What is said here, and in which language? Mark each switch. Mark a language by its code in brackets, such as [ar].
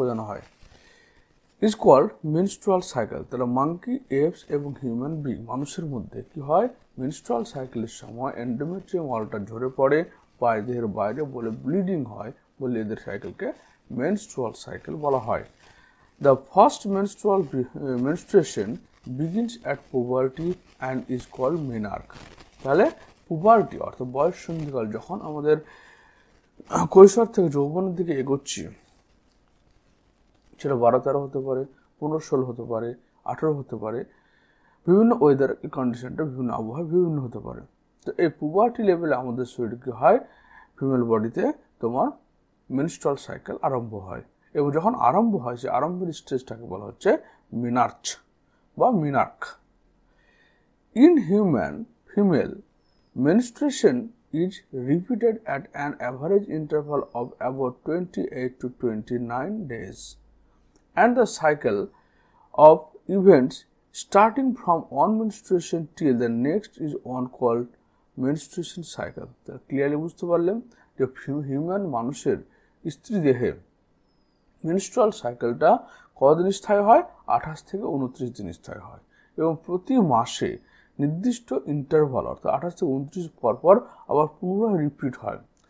[en] হয় is called menstrual cycle। [bn] তাহলে monkey, apps এবং হিউম্যান বিং, মানুষের মধ্যে কি হয়? মেনস্ট্রুয়াল সাইকেলের সময় এন্ডোমেট্রিয়াম অলটা ঝরে পড়ে বা দেহের বাইরে বলে ব্লিডিং হয়, বলে এদের সাইকেলকে মেনস্ট্রুয়াল সাইকেল বলা হয়। [en] The first menstruation begins at puberty and is called menarche। [bn] তাহলে পুবার্টি অর্থাৎ বয়স সন্ধিকাল, যখন আমাদের কৈশোর থেকে যৌবনের দিকে এগোচ্ছি, সেটা 12-13 হতে পারে, 15-16 হতে পারে, 18 হতে পারে, বিভিন্ন ওয়েদার কন্ডিশনটা বিভিন্ন আবহাওয়া বিভিন্ন হতে পারে। তো এই পুবার্টি লেভেলে আমাদের শরীরে কি হয়? ফিমেল বডিতে তোমার মেনস্ট্রুয়াল সাইকেল আরম্ভ হয়, এবং যখন আরম্ভ হয় সে আরম্ভের স্টেজটাকে বলা হচ্ছে মেনার্চ বা মিনার্ক। [en] In female menstruation is repeated at an average interval of about 28 to 29 days, and the cycle of events starting from one menstruation till the next is one called menstruation cycle। [bn] Clearly বুঝতে পারলেন যে মানুষের স্ত্রী দেহে menstrual সাইকেলটা কতদিন স্থায়ী হয়? 28 থেকে 29 দিন স্থায়ী হয়, এবং প্রতি মাসে নির্দিষ্ট ইন্টারভাল অর্থাৎ 28 থেকে 29 পর আবার পুনরায় রিপিট হয়।